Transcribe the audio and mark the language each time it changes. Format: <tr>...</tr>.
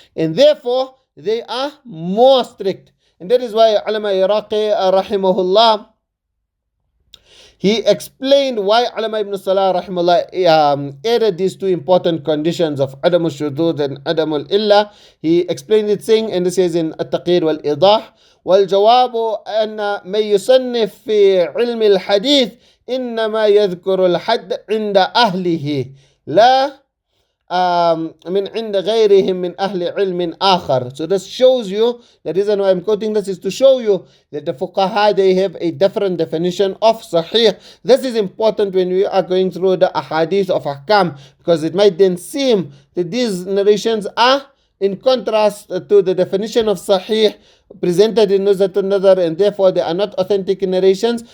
<en>And therefore, they are more strict. And that is why Ulama Iraqi rahimahullah, he explained why Ulama ibn Salah rahimahullah added these two important conditions of Adam al-Shudud and Adam al-Illa. He explained it saying, and this is in At-Taqir wal-Idah,</en> <ar>والجواب أن من يصنف في علم الحديث إنما يذكر الحد عند أهله لا من عند غيرهم من أهل علم آخر.</ar> <en>So this shows you, the reason why I'm quoting this is to show you that the fuqaha, they have a different definition of Ṣaḥīḥ. This is important when we are going through the ahadith of ahkam, because it might then seem that these narrations are in contrast to the definition of Ṣaḥīḥ presented in Nuzha an-Naḍar, and therefore they are not authentic narrations.</en>